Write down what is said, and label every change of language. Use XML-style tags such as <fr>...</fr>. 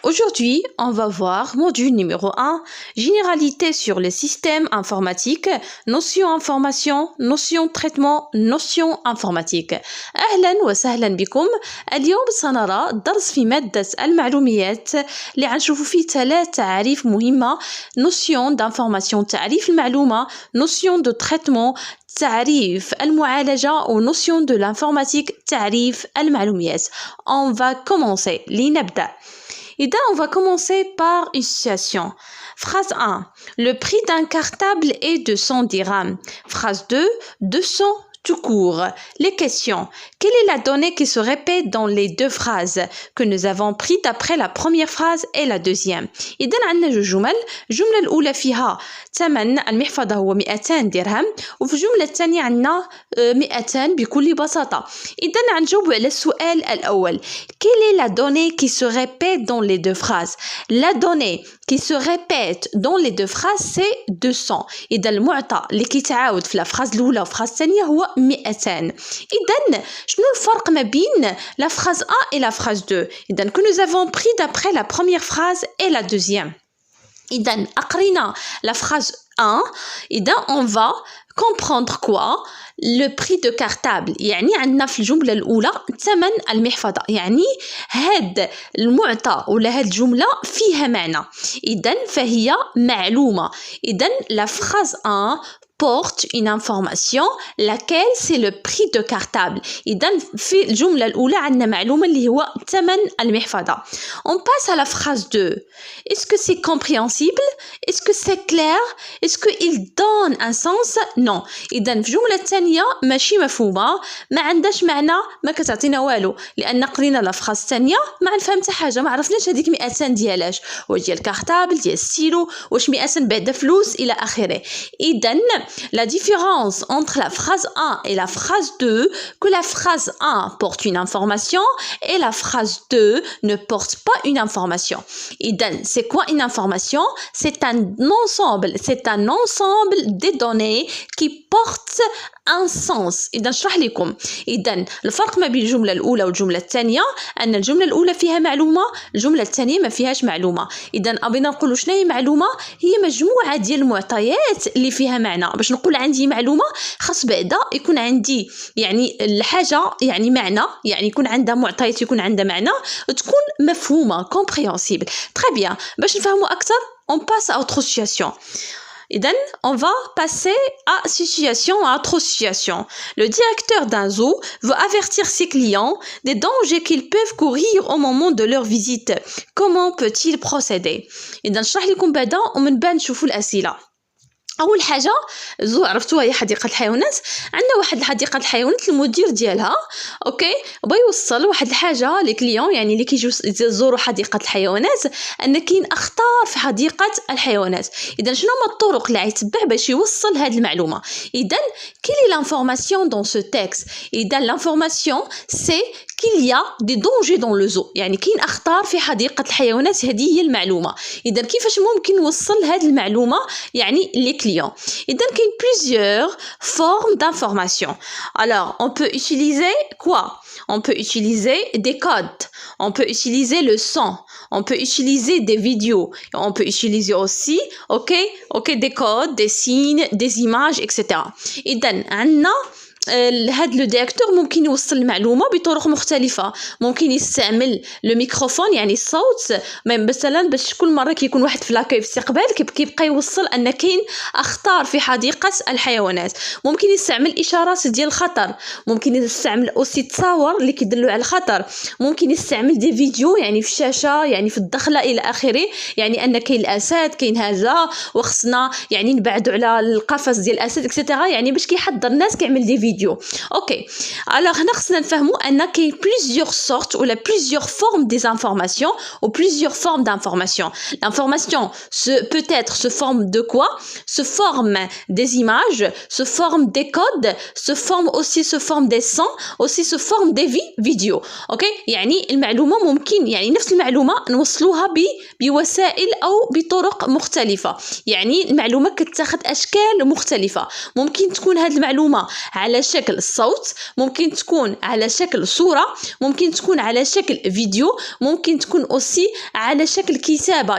<fr>Aujourd'hui, on va voir module numéro 1, généralité sur le système informatique, notion information, notion traitement, notion informatique.</fr> <ar>أهلا وسهلا بكم. اليوم سنرى درس في مادة المعلوميات اللي غنشوفوا فيه 3 تعريف مهمة:</ar> <fr>notion d'information</fr> <ar>تعريف المعلومة،</ar> <fr>notion de traitement</fr> <ar>تعريف المعالجة و</ar> <fr>notion de l'informatique</fr> <ar>تعريف المعلوميات.</ar> <fr>On va commencer.</fr> <ar>لنبدأ.</ar> <fr>إذا on va commencer par une situation. Phrase 1. Le prix d'un cartable est de 100 dirhams. Phrase 2. 200 tout court. Les questions. Quelle est la donnée qui se répète dans les deux phrases que nous avons pris d'après la première phrase et la deuxième؟</fr> <ar>إذا عندنا جوج جمل. الجملة الأولى فيها ثمن المحفظة هو 200 درهم، وفي الجملة الثانية عندنا 200 بكل بساطة. إذا غنجاوبوا على السؤال الأول.</ar> <fr>Quelle est la donnée qui se répète dans les deux phrases؟ La donnée qui se répète dans les deux phrases c'est 200.</fr> <ar>إذا المعطى اللي كيتعاود في الفراز الأولى والفراز الثانية هو 200. إذا شنو الفرق ما بين</ar> <fr>la phrase 1 et la phrase 2؟ إذا que nous avons pris d'après la première phrase et la deuxième.</fr> <ar>إذا أقرينا</ar> <fr>la phrase 1. إذا on va comprendre quoi؟ le prix de cartable.</fr> <ar>يعني عندنا في الجملة الأولى ثمن المحفظة، يعني هاد المعطى ولا هاد الجملة فيها معنى، إذن فهي معلومة.</ar> <fr>إذن la phrase 1 porte une information laquelle c'est le prix de cartable.</fr> <ar>إذن في الجملة الأولى عندنا معلومة اللي هو ثمن المحفظة.</ar> <fr>On passe à la phrase 2. Est-ce que c'est compréhensible? Est-ce que c'est clair? Est-ce qu'il donne un sens? Non.</fr> <ar>إذن في الجملة الثانية ماشي مفهومة، ما عندهاش معنى، ما كتعطينا والو، لأن قرينا لا فراس الثانية ما عرفنا حتى حاجة، ما عرفناش هذيك 200 ديالاش، واش ديال الكارطابل ديال الستيلو، واش 200 بعدا فلوس إلى آخره.</ar> <fr>إذن la différence entre la phrase 1 et la phrase 2, que la phrase 1 porte une information et la phrase 2 ne porte pas une information. إذن c'est quoi une information? C'est un ensemble des données qui portent un sens.</fr> <ar>إذا نشرح لكم. إذا الفرق ما بين الجملة الأولى والجملة الثانية أن الجملة الأولى فيها معلومة، الجملة الثانية ما فيهاش معلومة. إذا أبينا نقولوا شنو هي معلومة؟ هي مجموعة ديال المعطيات اللي فيها معنى. باش نقول عندي معلومة خاص بعدا يكون عندي يعني الحاجة يعني معنى، يعني يكون عندها معطيات، يكون عندها معنى، تكون مفهومة compréhensible.</ar> <fr>Très bien.</fr> <ar>باش نفهموا أكثر</ar> <fr>on passe à autre situation. إذن on va passer à autre situation. Le directeur d'un zoo veut avertir ses clients des dangers qu'ils peuvent courir au moment de leur visite. Comment peut-il procéder؟</fr> <ar>إذا نشرح لكم بعدا ومن بعد نشوفوا الأسئلة. اول حاجه زو عرفتوها هي حديقه الحيوانات. عندنا واحد حديقه الحيوانات المدير ديالها اوكي بغا يوصل واحد الحاجه لي كليون، يعني اللي كيجيو يزوروا حديقه الحيوانات، ان كاين اخطار في حديقه الحيوانات. اذا شنو هما الطرق اللي غيتبع باش يوصل هذه المعلومه؟ اذا كاين</ar> <fr>لانفورماسيون دون سو تيكست.</fr> <ar>اذا</ar> <fr>لانفورماسيون سي qu'il y a des dangers dans le zoo،</fr> <ar>يعني كاين اخطار في حديقه الحيوانات، هذه هي المعلومه. اذا كيفاش ممكن نوصل هذه المعلومه يعني لي كليون؟ اذا كاين</ar> <fr>plusieurs formes d'information. Alors on peut utiliser quoi? On peut utiliser des codes, on peut utiliser le son, on peut utiliser des vidéos, on peut utiliser aussi des codes, des signes, des images, etc.</fr> <ar>اذا عندنا هاد لو ديريكتور ممكن يوصل المعلومه بطرق مختلفه. ممكن يستعمل لو ميكروفون يعني الصوت، مثلا باش كل مره كيكون واحد في لاكاي في الاستقبال كيبقى يوصل ان كاين اخطار في حديقه الحيوانات. ممكن يستعمل اشارات ديال الخطر، ممكن يستعمل اوسي تصاور اللي كيدلوا على الخطر، ممكن يستعمل دي فيديو يعني في الشاشه يعني في الدخله الى اخره، يعني ان كاين الاسد كاين هذا وخصنا يعني نبعدوا على القفص ديال الاسد اكسيتيرا، يعني باش كيحضر الناس كيعمل دي فيديو.</ar> <fr>Ok. Alors,</fr> <ar>هنا خصنا نفهموا أن كاين</ar> <fr>plusieurs sortes ou plusieurs formes des informations ou plusieurs formes d'informations. L'information peut être se forme de quoi? Se forme des images, se forme des codes, se forme des sons, aussi se forme des vidéos. Ok.</fr> <ar>يعني المعلومة ممكن يعني نفس المعلومة نوصلوها بوسائل أو بطرق مختلفة. يعني المعلومة كتاخد أشكال مختلفة. ممكن تكون هذه المعلومة على على شكل صوت، ممكن تكون على شكل صورة، ممكن تكون على شكل فيديو، ممكن تكون aussi على شكل كتابة.</ar>